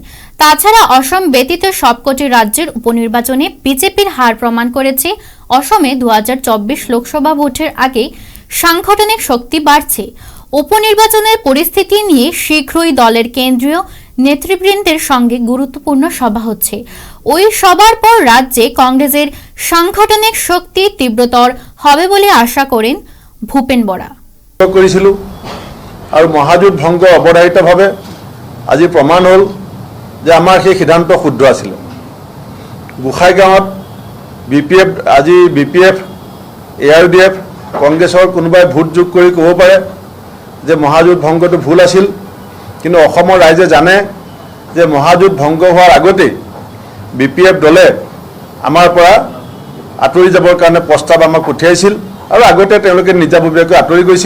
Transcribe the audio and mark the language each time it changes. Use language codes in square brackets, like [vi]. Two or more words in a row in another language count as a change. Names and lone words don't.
[bn] তাছাড়া অসম ব্যতীত সবকটি রাজ্যের উপনির্বাচনে বিজেপির হার প্রমাণ করেছে অসমে 2024 লোকসভা ভোটের আগে সাংগঠনিক শক্তি বাড়ছে। উপনির্বাচনের পরিস্থিতি নিয়ে শীঘ্রই দলের কেন্দ্রীয় নেতৃবৃন্দের সঙ্গে গুরুত্বপূর্ণ সভা হচ্ছে। ওই সভার পর রাজ্যে কংগ্রেসের সাংগঠনিক শক্তি তীব্রতর হবে বলে আশা করেন ভূপেন বরা। [as] কৰিছিলোঁ আৰু মহাজোঁট ভংগ অৱধাৰিতভাৱে আজি প্ৰমাণ হ'ল যে আমাৰ সেই সিদ্ধান্ত শুদ্ধ আছিলে। গোসাইগাঁৱত BPF ARDF কংগ্ৰেছৰ কোনোবাই ভোট যোগ কৰি ক'ব পাৰে যে মহাজোঁট ভংগটো ভুল আছিল, কিন্তু অসমৰ ৰাইজে জানে যে মহাজোঁট ভংগ হোৱাৰ আগতেই BPF দলে আমাৰ পৰা আঁতৰি যাবৰ কাৰণে প্ৰস্তাৱ আমাক পঠিয়াইছিল আৰু আগতে তেওঁলোকে নিজাববীয়াকৈ আঁতৰি গৈছিল।